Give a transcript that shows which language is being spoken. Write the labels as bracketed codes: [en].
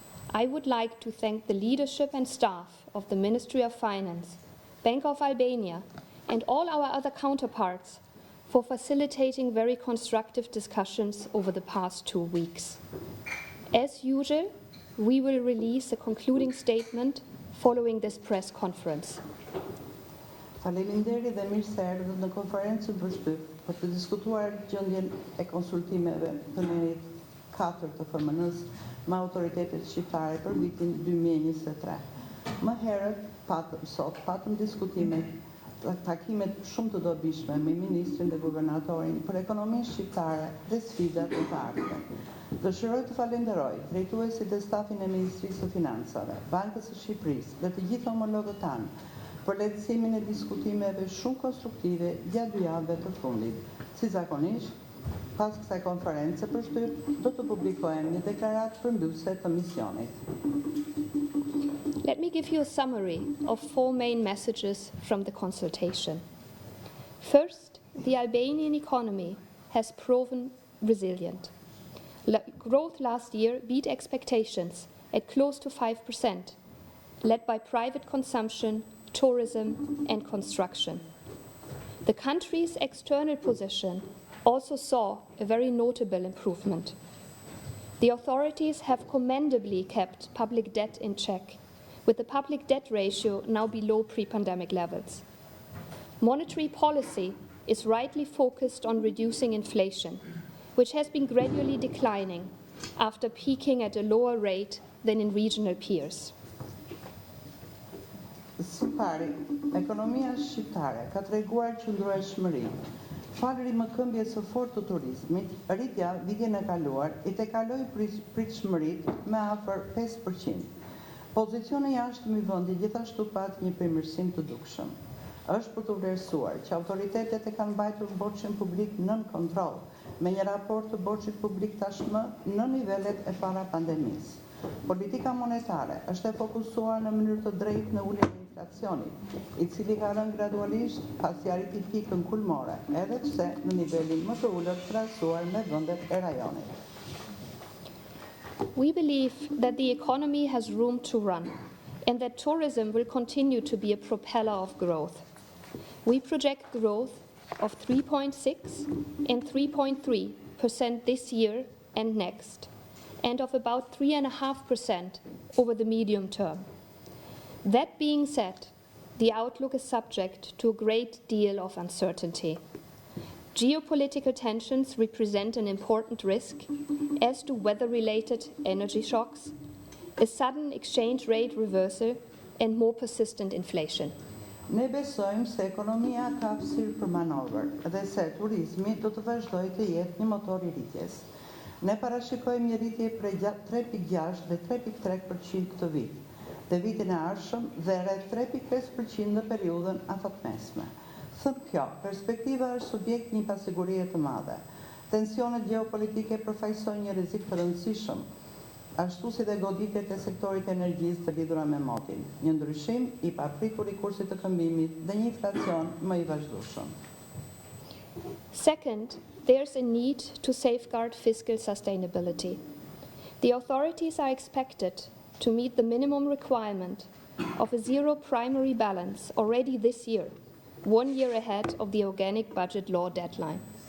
[en] I would like to thank the leadership and staff of the Ministry of Finance, Bank of Albania, and all our other counterparts for facilitating very constructive discussions over the past 2 weeks. As usual, we will release a concluding statement following this press conference. [sq] Faleminderit dhe mirë se erdhët në konferencën për shtyp për të diskutuar gjendjen e konsultimeve të merit 4 të FMN-s me autoritetet shqiptare për vitin 2023. Më herët sot patëm diskutimet, takimet shumë të dobishme me ministrin dhe guvernatorin për ekonominë shqiptare dhe sfidat e të ardhmen. Dëshiroj të falenderoj drejtuesit dhe stafin e Ministrisë së Financave, Bankës së Shqipërisë dhe të gjithë homologët tanë për lehtësimin e diskutimeve shumë konstruktive gjatë 2 javëve të fundit. Si zakonisht, pas kësaj konference për shtyp, do të publikojmë një deklaratë përmbyllëse të misionit. [en] Let me give you a summary of 4 main messages from the consultation. First, the Albanian economy has proven resilient. Growth last year beat expectations at close to 5%, led by private consumption, tourism and construction. The country's external position also saw a very notable improvement. The authorities have commendably kept public debt in check, with the public debt ratio now below pre-pandemic levels. Monetary policy is rightly focused on reducing inflation, which has been gradually declining after peaking at a lower rate than in regional peers. [sq] Së pari, ekonomia shqiptare ka treguar qëndrueshmëri. Falëri mëkëmbjes së fortë të turizmit, rritja vitin e kaluar i tekaloi pritshmëritë me afër 5%. Pozicioni i jashtëm i vendit gjithashtu pat një përmirësim të dukshëm. Është për të vlerësuar që autoritetet e kanë mbajtur borxhin publik nën kontroll, me një raport të borxhit publik tashmë në nivelet e para pandemisë. Politika monetare është e fokusuar në mënyrë të drejtë në uljen e inflacionit, i cili ka rënë gradualisht pasi arriti pikën kulmore, edhe pse në nivelin më të ulët krahasuar me vendet e rajonit. [en] We believe that the economy has room to run and that tourism will continue to be a propeller of growth. We project growth of 3.6 and 3.3% this year and next, and of about 3.5% over the medium term. That being said, the outlook is subject to a great deal of uncertainty. Geopolitical tensions represent an important risk, as do weather-related energy shocks, a sudden exchange rate reversal, and more persistent inflation. [sq] Ne besojmë se ekonomia ka hapësirë për manovër dhe se turizmi do të vazhdojë të jetë një motor i rritjes. Ne parashikojmë një rritje prej 3.6 dhe 3.3% këtë vit, dhe vitin e ardhshëm dhe rreth 3.5% në periudhën afatmesme. Thënë kjo, perspektiva është subjekt një pasigurie të madhe. Tensionet geopolitike përfaqësojnë një rrezik të rëndësishëm, ashtu si dhe goditjet e sektorit energjisë të lidhura me motin, një ndryshim i papritur i kursit të këmbimit dhe një inflacion më i vazhdueshëm. [en] Second, there's a need to safeguard fiscal sustainability. The authorities are expected to meet the minimum requirement of a zero primary balance already this year, 1 year ahead of the organic budget law deadline.